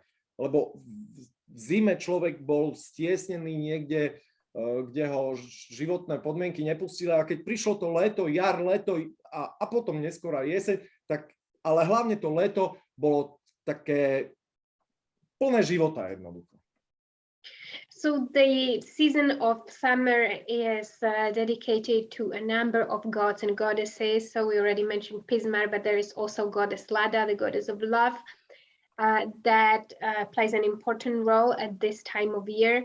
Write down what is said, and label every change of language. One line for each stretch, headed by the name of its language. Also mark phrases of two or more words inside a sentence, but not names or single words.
Slovak: Lebo v zime človek bol stiesnený niekde, kde ho životné podmienky nepustili, a keď prišlo to leto, jar, leto a potom neskôr aj jeseň, tak, ale hlavne to leto bolo také plné života jednoducho.
English: So the season of summer is dedicated to a number of gods and goddesses. So we already mentioned Pismar, but there is also goddess Lada, the goddess of love, that plays an important role at this time of year.